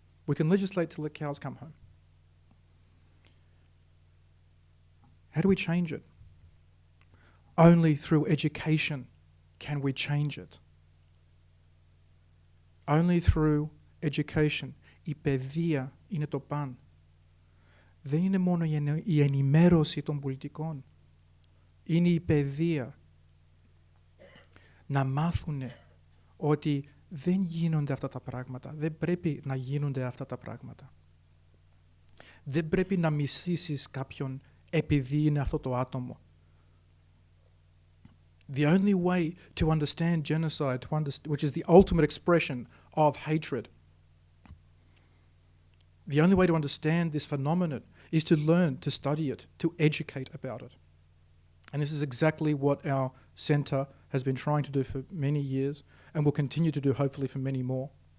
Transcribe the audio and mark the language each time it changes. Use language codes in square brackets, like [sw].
[en] We can legislate till the cows come home. How do we change it? Only through education can we change it. Only through education. [el] Η παιδεία είναι το παν. Δεν είναι μόνο η ενημέρωση των πολιτικών. Είναι η παιδεία. Να μάθουν ότι δεν γίνονται αυτά τα πράγματα. Δεν πρέπει να γίνονται αυτά τα πράγματα. Δεν πρέπει να μισήσεις κάποιον επειδή είναι αυτό το άτομο. [en] The only way to understand genocide, which is the ultimate expression of hatred, the only way to understand this phenomenon is to learn, to study it, to educate about it. And this is exactly what our centre has been trying to do for many years and will continue to do hopefully for many more.